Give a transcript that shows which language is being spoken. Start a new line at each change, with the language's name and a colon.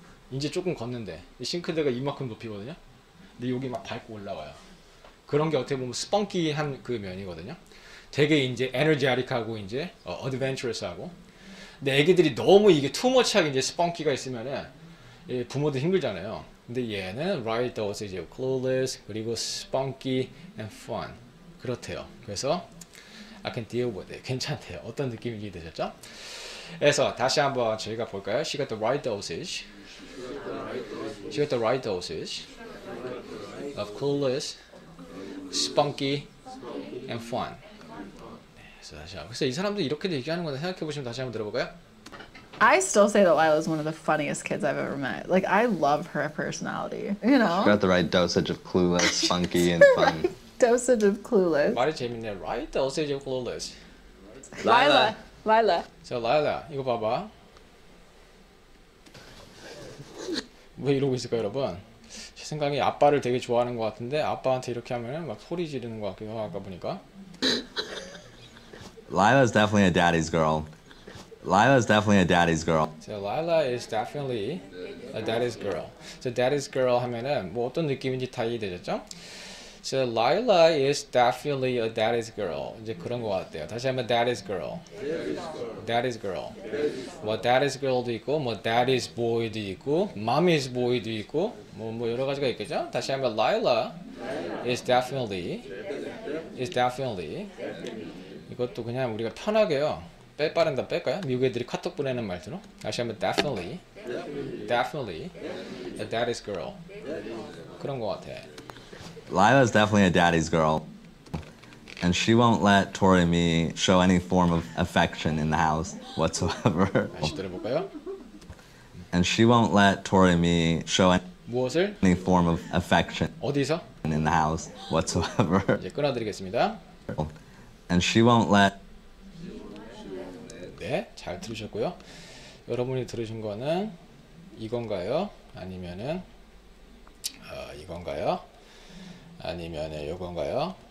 Korean: 이제 조금 걷는데 이 싱크대가 이만큼 높이거든요. 근데 여기 막 밟고 올라와요. 그런 게 어떻게 보면 스펀키한 그 면이거든요. 되게 이제 에너지아릭하고 이제 어드벤처러스하고. 근데 애기들이 너무 이게 투머치하게 이제 스펀키가 있으면은 부모도 힘들잖아요. 근데 얘는
English: right dosage of clueless
Korean: 그리고
English: spunky and fun
Korean: 그렇대요. 그래서
English: I can deal with it.
Korean: 괜찮대요. 어떤 느낌인지 되셨죠? 그래서 다시 한번 저희가 볼까요?
English: She got the right dosage. She got the right dosage of clueless, spunky, and fun.
Korean: 그래서 다시 한번. 그래서 이 사람들 이렇게 얘기하는 건데 생각해 보시면 다시 한번 들어볼까요?
English: I still say that Lila's one of the funniest kids I've ever met. Like, I love her personality, you know? Got the right dosage of clueless, funky, and fun. Dosage of clueless.
Korean: 말이 재밌네.
English: Right dosage of clueless. Lila.
Korean: 자, 라일라 이거 봐봐. 왜 이러고 있을까요, 여러분? 제 생각에 아빠를 되게 좋아하는 것 같은데 아빠한테 이렇게 하면은 막 소리 지르는 것 같기도 하고 아까 보니까.
English: Lila's definitely a daddy's girl. Lila's definitely a daddy's girl. So Lila is definitely a daddy's girl. So daddy's girl
Korean: 하면은 뭐 어떤 느낌인지 다 이해되셨죠?
English: So Lila is definitely a daddy's girl.
Korean: 이제 그런 것 같아요. 다시 한번 daddy's girl. Daddy's girl. 뭐 daddy's girl도 있고, 뭐 daddy's boy도 있고, mommy's boy도 있고, 뭐 여러 가지가 있겠죠? 다시 한번
English: Lila is definitely.
Korean: 이것도 그냥 우리가 편하게요. 빼 빠른다 뺄까요? 미국 애들이 카톡 보내는 말투로. 다시 한번
English: definitely a daddy's girl.
Korean: 그런 것 같아.
English: Lila's definitely a daddy's girl. And she won't let Tori and me show any form of affection in the house whatsoever.
Korean: 다시 들어볼까요?
English: And she won't let Tori and me show
Korean: 무엇을?
English: any form of affection
Korean: 어디서?
English: in the house whatsoever.
Korean: 이제 끊어드리겠습니다.
English: And she won't let
Korean: 네, 잘 들으셨고요. 여러분이 들으신 거는 이건가요? 아니면은 이건가요? 아니면은 요건가요?